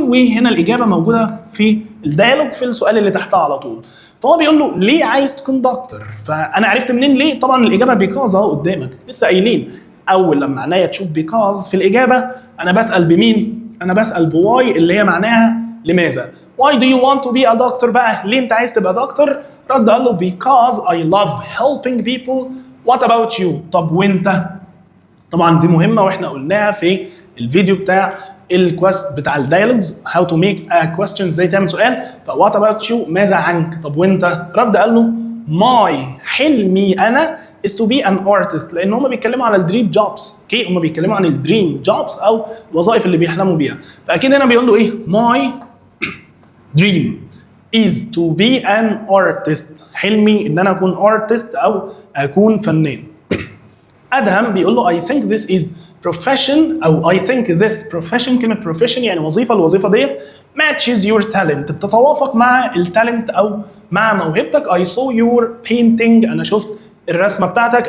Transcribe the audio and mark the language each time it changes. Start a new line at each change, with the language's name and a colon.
Arabic: وهنا الاجابه موجوده في الديالوج في السؤال اللي تحتها على طول. فهو بيقول له ليه عايز تكون دكتور؟ فانا عرفت منين ليه؟ طبعا الاجابه بيكاز اهو قدامك، لسه قايلين اول لما عينيا تشوف بيكاز في الاجابه انا بسال بمين؟ انا بسال بواي اللي هي معناها لماذا.
English: Why do you want to be a doctor
Arabic: بقى؟ ليه انت عايز تبقى دكتور؟ رد قال له
English: because I love helping people. What about you؟
Arabic: طب وانت؟ طبعا دي مهمه واحنا قلناها في الفيديو بتاع الكويست بتاع الديالوجز
English: how to make a question
Arabic: ازاي تعمل سؤال. فوات اباوت يو ماذا عنك؟ طب وانت؟ رد قال له ماي حلمي انا
English: is to be an artist
Arabic: لان هم بيتكلموا على الدريم جوبز. اوكي هم بيتكلموا عن الدريم جوبز او الوظائف اللي بيحلموا بيها. فاكيد هنا بيقول له ايه؟ ماي دريم
English: is to be an artist
Arabic: حلمي ان انا اكون artist او اكون فنان. ادهم بيقول له
English: I think this is profession
Arabic: او
English: I think this profession.
Arabic: كلمه profession يعني وظيفه. الوظيفه ديت
English: matches your talent
Arabic: بتتوافق مع التالنت او مع موهبتك.
English: I saw your painting
Arabic: انا شفت الرسمه بتاعتك.